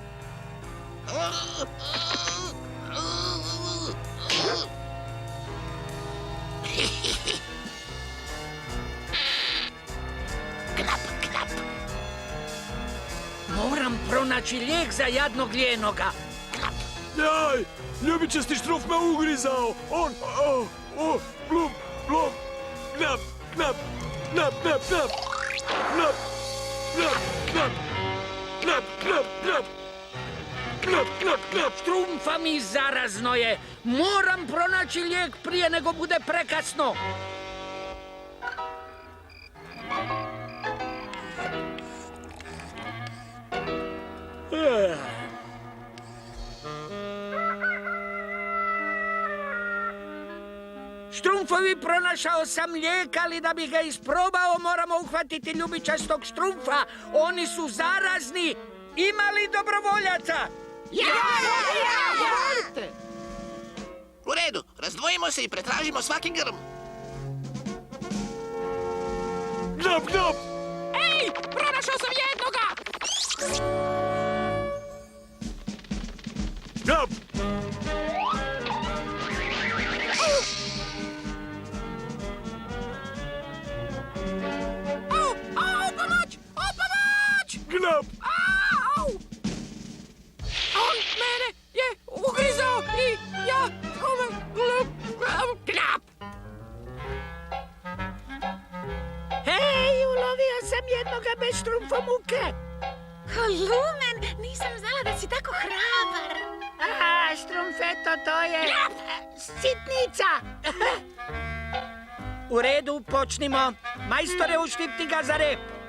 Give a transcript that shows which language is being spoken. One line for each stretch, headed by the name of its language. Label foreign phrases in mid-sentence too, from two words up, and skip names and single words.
Croatian: Knap, knap. Moram pronaći lijek za jadnog Ljenoga. Jaj! Ljubičasti Štrumf me ugrizao! On... Blum, blum! Knap, knap! Knap, knap, knap! Knap, knap, knap! Knap, knap, knap! Knap, knap, knap! Štrumfa mi zarazno je. Moram pronaći lijek prije nego bude prekasno. Štrumfovi, pronašao sam lijek, ali da bi ga isprobao moramo uhvatiti ljubičastog Štrumfa. Oni su zarazni. Ima li dobrovoljaca? U redu, razdvojimo se i pretražimo svaki grm. Knap, knap! Ej, pronašao sam jednoga! Knap! Pomoć! Gnap! On mene je ugrizao i ja... Knap! Hej, ulovio sam jednoga bez štrumfomuke. Lumen, nisam znala da si tako hrabar. A, štrumfeto, to je... sitnica. U redu, počnimo. Majstore, uštipni ga za rep.